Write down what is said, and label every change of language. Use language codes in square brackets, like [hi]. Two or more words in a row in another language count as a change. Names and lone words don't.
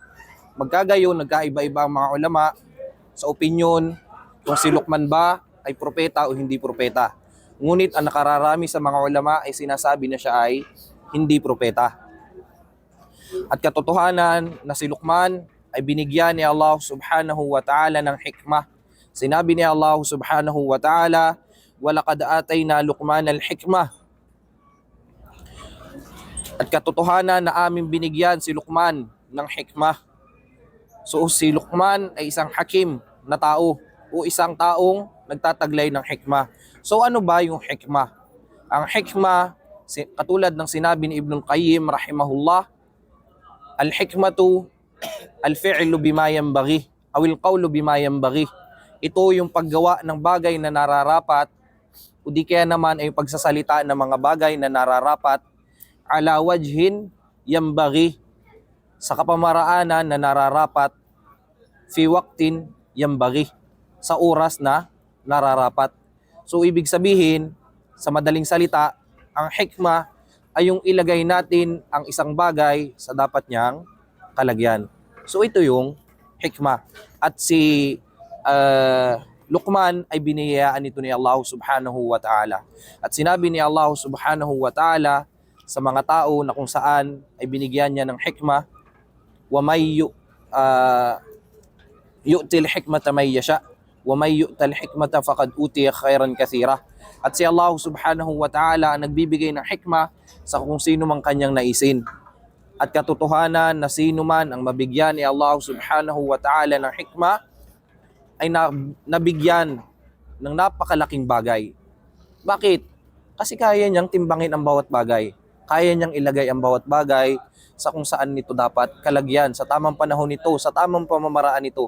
[tl] Magkagayon, nagkaiba-iba ang mga ulama sa opinyon kung si Luqman ba ay propeta o hindi propeta. Ngunit ang nakararami sa mga ulama ay sinasabi na siya ay hindi propeta. At katotohanan na si Luqman ay binigyan ni Allah [ar] سبحانه وتعالى [tl] ng hikmah. Sinabi ni Allah [ar] سبحانه وتعالى, وَلَقَدْ آتَيْنَا لُقْمَانَ الْحِكْمَةِ. [tl] At katotohanan na aming binigyan si Luqman ng hikmah. So si Luqman ay isang hakim na tao o isang taong nagtataglay ng hikmah. So ano ba yung hikmah? Ang hikmah, katulad ng sinabi ni Ibn Qayyim rahimahullah, [ar] الحكمة الفعل بما ينبغي أو القول بما ينبغي [tl] aw al-qawlu bima yanbaghi. Ito yung paggawa ng bagay na nararapat o di kaya naman ay yung pagsasalita ng mga bagay na nararapat [ar] على وجه ينبغي, [tl] sa kapamaraanan na nararapat, [ar] في وقت ينبغي, [tl] sa oras na nararapat. So ibig sabihin, sa madaling salita, ang hikmah ay yung ilagay natin ang isang bagay sa dapat niyang kalagyan. So ito yung hikmah. At si Luqman ay biniyayaan nito ni Allah [ar] سبحانه وتعالى. [tl] At sinabi ni Allah [ar] سبحانه وتعالى [tl] sa mga tao na kung saan ay binigyan niya ng hikmah, [ar] ومن يؤتي الحكمة من يشاء ومن يؤت الحكمة فقد أوتي خيرا كثيرا. [tl] At si Allah [ar] سبحانه وتعالى [tl] ang nagbibigay ng hikmah sa kung sino mang kanyang naisin. At katotohanan na sino man ang mabigyan ni Allah [ar] سبحانه وتعالى [tl] ng hikmah ay nabigyan ng napakalaking bagay. Bakit? Kasi kaya niyang timbangin ang bawat bagay. Kaya niyang ilagay ang bawat bagay sa kung saan nito dapat kalagyan, sa tamang panahon nito, sa tamang pamamaraan nito.